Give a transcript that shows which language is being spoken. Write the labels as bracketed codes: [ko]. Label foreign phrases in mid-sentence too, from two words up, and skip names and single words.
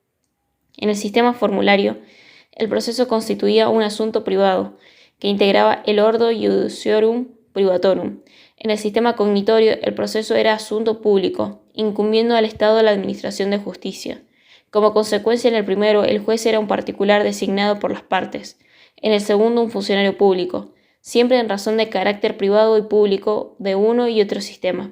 [es] En el sistema formulario, el proceso constituía un asunto privado, que integraba el [la] ordo iudiciorum privatorum. [es] En el sistema cognitorio, el proceso era asunto público, incumbiendo al Estado la administración de justicia. Como consecuencia, en el primero, el juez era un particular designado por las partes, en el segundo, un funcionario público, siempre en razón de carácter privado y público de uno y otro sistema.